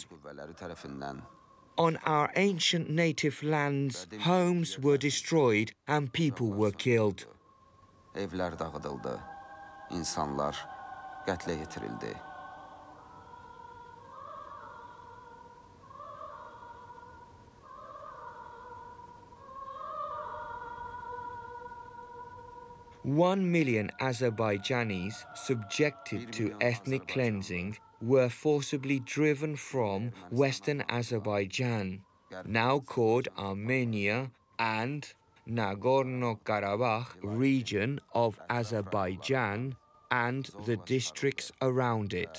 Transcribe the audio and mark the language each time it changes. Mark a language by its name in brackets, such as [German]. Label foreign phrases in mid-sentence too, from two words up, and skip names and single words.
[English] On our ancient native lands, homes were destroyed and people were killed. [Azerbaijani] Evlər dağıdıldı, insanlar qətlə yetirildi. [English] One million Azerbaijanis subjected to ethnic cleansing were forcibly driven from Western Azerbaijan, now called Armenia, and Nagorno-Karabakh region of Azerbaijan and the districts around it.